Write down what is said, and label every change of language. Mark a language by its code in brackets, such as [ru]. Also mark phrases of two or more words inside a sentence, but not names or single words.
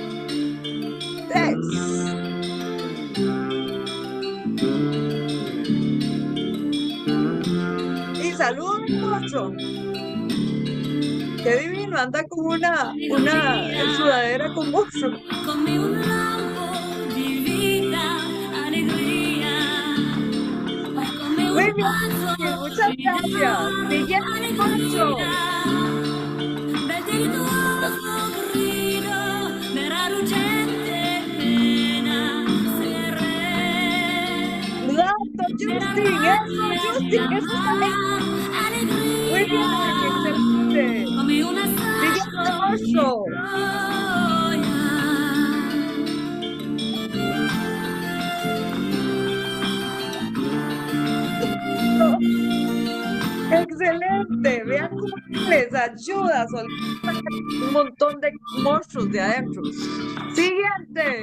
[es] 3. Y saluda al monstruo. Qué divino, anda con una sudadera con monstruo. [it] Come un lampo di vita, allegria. Come [es] Muy [it] un [es] bien, [it] vaso [es] muchas [it] di [es] gracias. [it] denaro, [es] Siguiente monstruo. [it] allegria. Bel delittuoso grido, vera ruggente pena, se re. [es] Bravo, Justin, eso, Justin, eso está bien. Muy bien, excelente. [it] Come un [es] Siguiente [it] assasso [es] monstruo. [it] di gioia. [es] Excelente. Vean cómo les ayuda a soltar un montón de monstruos de adentro. Siguiente.